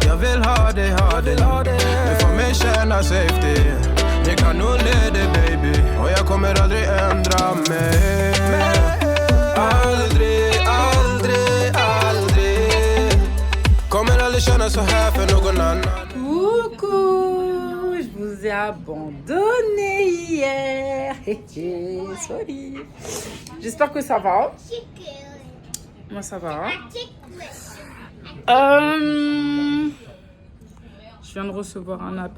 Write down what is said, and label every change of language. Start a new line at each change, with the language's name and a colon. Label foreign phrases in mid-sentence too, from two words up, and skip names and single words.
Swedish: Jag vill ha dig. Du får mig känna safety. Ni kan nog leda baby. Och jag kommer aldrig ändra mig. Aldrig. Kommer aldrig känna så här för någon annan.
French: Coucou, je vous ai abandonné hier. Sorry. J'espère que ça va. Moi ça va. Je viens de recevoir un appel.